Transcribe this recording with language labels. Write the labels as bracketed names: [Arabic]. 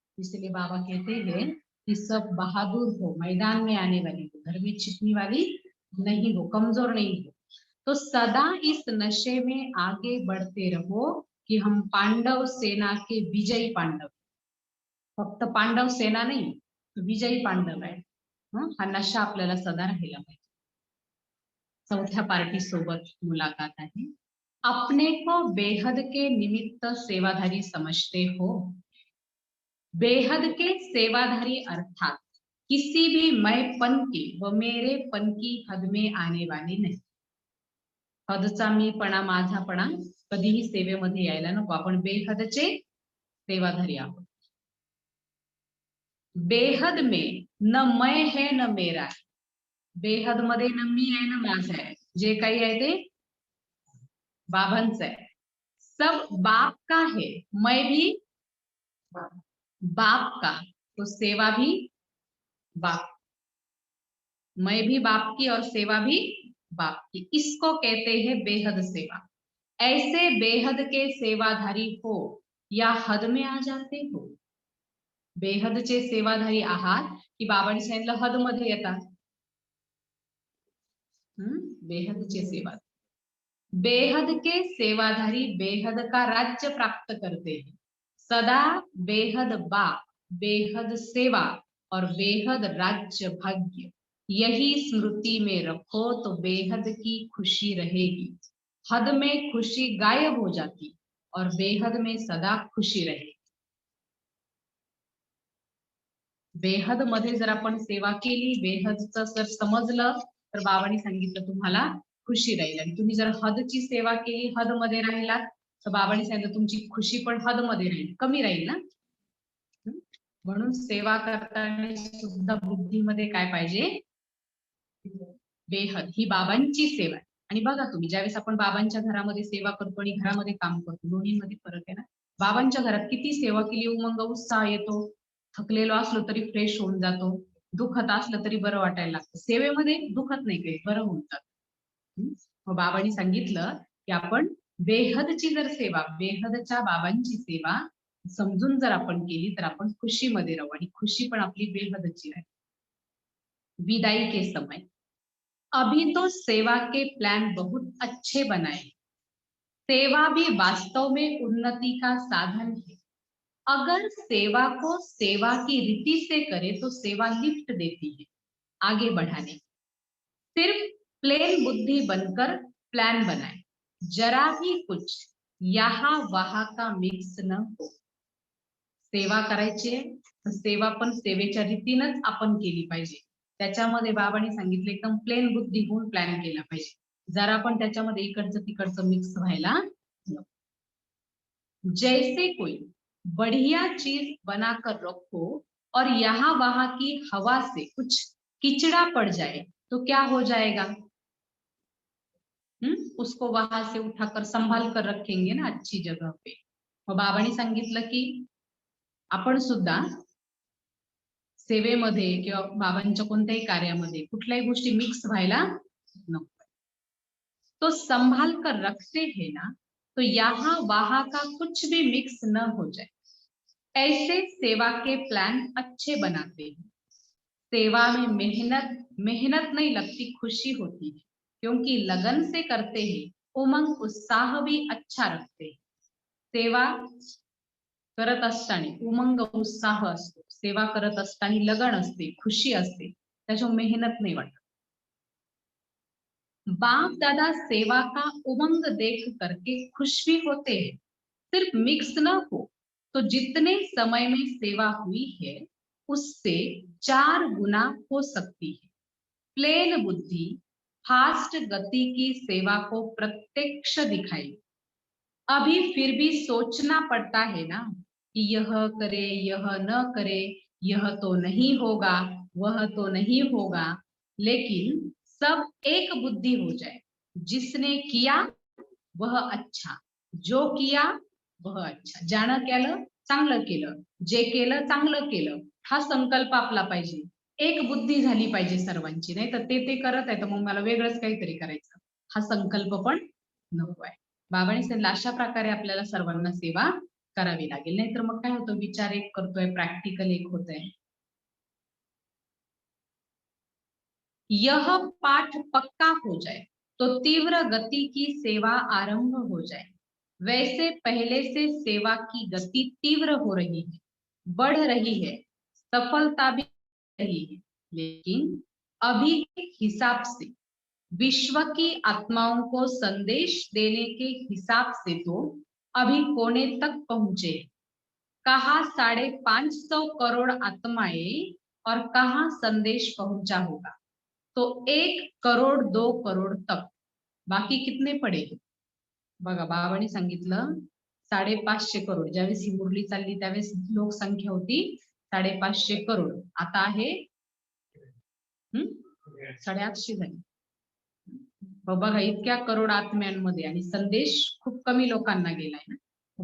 [Hindi] इसलिए बाबा कहते हैं कि सब बहादुर हो, मैदान में आने वाली हो, घर में छिपने वाली नहीं हो, कमजोर नहीं हो। तो सदा इस नशे में आगे बढ़ते रहो कि हम पांडव सेना के विजयी पांडव, फक्त पांडव सेना नहीं, विजयी पांडव आहे। [Marathi] हा नशा आपल्याला सदा राहिला पाहिजे। चौथ्या पार्टी सोबत मुलाकात आहे। [Hindi] अपने को बेहद के निमित्त सेवाधारी समझते हो। बेहद के सेवाधारी अर्थात किसी भी मैंपन की व मेरेपन की हद में आने वाले नहीं। [Marathi] हदचा मीपणा माझापणा कधीही सेवेमध्ये यायला नको, आपण बेहदचे सेवाधारी आहोत। [Hindi] बेहद में न मैं है न मेरा है, [Marathi] बेहद मध्ये न मी आहे न माझं आहे, जे काही आहे ते बाबांचं आहे। [Hindi] सब बाप का है, मैं भी बाप का, तो सेवा भी बाप, मैं भी बाप की और सेवा भी बाप की, इसको कहते हैं बेहद सेवा। ऐसे बेहद के सेवाधारी हो या हद में आ जाते हो। [Marathi] बेहदचे सेवाधारी आहात की बाबांनी सांगितलं हद मध्ये येतात। बेहदचे सेवा, [Hindi] बेहद के सेवाधारी बेहद का राज्य प्राप्त करते हैं। सदा बेहद बाप, बेहद सेवा और बेहद राज्य भाग्य, यही स्मृति में रखो तो बेहद की खुशी रहेगी। हद में खुशी गायब हो जाती और बेहद में सदा खुशी रहेगी। [Marathi] बेहद मध्ये जर आपण सेवा केली, बेहदचं जर समजलं तर बाबांनी सांगितलं तुम्हाला खुशी राहील। आणि तुम्ही जर हदची सेवा केली, हद मध्ये राहिलात तर बाबांनी सांगितलं तुमची खुशी पण हद मध्ये राहील, कमी राहील ना। म्हणून सेवा करताना सुद्धा बुद्धीमध्ये काय पाहिजे, बेहद ही बाबांची सेवा आहे। आणि बघा तुम्ही ज्यावेळेस आपण बाबांच्या घरामध्ये सेवा करतो आणि घरामध्ये काम करतो, दोन्हीमध्ये फरक आहे ना। बाबांच्या घरात किती सेवा केली उमंग उत्साह येतो, थकलेलो असलो तरी फ्रेश होऊन जातो, दुखत असलं तरी बरं वाटायला लागतं। सेवेमध्ये दुखत नाही, काही बरं होऊन जातं। मग बाबांनी सांगितलं की आपण बेहदची जर सेवा, बेहदच्या बाबांची सेवा समजून जर आपण केली तर आपण खुशीमध्ये राहू आणि खुशी पण आपली बेहदची आहे। [Hindi] विदाई के समय, अभी तो सेवा के प्लान बहुत अच्छे बनाए, सेवा भी वास्तव में उन्नति का साधन है। अगर सेवा को सेवा की रीति से करे तो सेवा लिफ्ट देती है आगे बढ़ाने। सिर्फ प्लेन बुद्धि बनकर प्लान बनाए, जरा भी कुछ यहाँ वहां का मिक्स न हो। [Marathi] सेवा करायची आहे तर सेवा पण सेवेच्या रीतीनच आपण केली पाहिजे। त्याच्यामध्ये बाबांनी सांगितलं एकदम प्लेन बुद्धी होऊन प्लॅन केला पाहिजे, जरा पण त्याच्यामध्ये इकडचं तिकडचं मिक्स व्हायला नको। [Hindi] जैसे कोई बढ़िया चीज बनाकर रखो और यहाँ वहां की हवा से कुछ किचड़ा पड़ जाए तो क्या हो जाएगा। उसको वहां से उठाकर संभाल कर रखेंगे ना अच्छी जगह पे। [Marathi] मग बाबांनी सांगितलं की आपण सुद्धा सेवेमध्ये किंवा बाबांच्या कोणत्याही कार्यामध्ये कुठल्याही गोष्टी मिक्स व्हायला नको। [Hindi] तो संभाल कर रखते हैं ना, तो यहाँ वहां का कुछ भी मिक्स न हो जाए। ऐसे सेवा के प्लान अच्छे बनाते हैं। सेवा में मेहनत नहीं लगती, खुशी होती है, क्योंकि लगन से करते हैं, उमंग उत्साह भी अच्छा रखते हैं। [Marathi] सेवा करत असताना उमंग उत्साह असतो, सेवा करत असताना लगन असते, खुशी असते, त्याच्यावर मेहनत नाही वाटत। [Hindi] बाप दादा सेवा का उमंग देख करके खुश भी होते हैं। सिर्फ मिक्स न हो तो जितने समय में सेवा हुई है उससे 4 गुना हो सकती है। प्लेन बुद्धि फास्ट गति की सेवा को प्रत्यक्ष दिखाई। अभी फिर भी सोचना पड़ता है ना कि यह करे यह न करे, यह तो नहीं होगा, वह तो नहीं होगा, लेकिन सब एक बुद्धि हो जाए। जिसने किया वह अच्छा, [Marathi] जो किया वह अच्छा, ज्यानं केलं चांगलं केलं, जे केलं चांगलं केलं, हा संकल्प आपला पाहिजे। एक बुद्धी झाली पाहिजे सर्वांची, नाही तर ते करत आहे तर मग मला वेगळंच काहीतरी करायचं, हा संकल्प पण नको आहे। बाबांनी सांगितलं अशा प्रकारे आपल्याला सर्वांना सेवा करावी लागेल, नाहीतर मग काय होतं, विचार एक करतोय, प्रॅक्टिकल एक होतंय। [Hindi] यह पाठ पक्का हो जाए तो तीव्र गति की सेवा आरंभ हो जाए। वैसे पहले से सेवा की गति तीव्र हो रही है, बढ़ रही है, सफलता भी रही है, लेकिन अभी के हिसाब से, विश्व की आत्माओं को संदेश देने के हिसाब से तो अभी कोने तक पहुंचे। कहा 550 करोड़ आत्माएं और कहा संदेश पहुंचा होगा, तो 1 करोड़ 2 करोड़ तक, बाकी कितने पडे। [Marathi] बघा बाबांनी सांगितलं 550 करोड, ज्यावेळेस ही मुरली चालली त्यावेळेस लोकसंख्या होती 550 करोड, आता आहे 850 झाली। बघा इतक्या करोड आत्म्यांमध्ये आणि संदेश खूप कमी लोकांना गेलाय ना।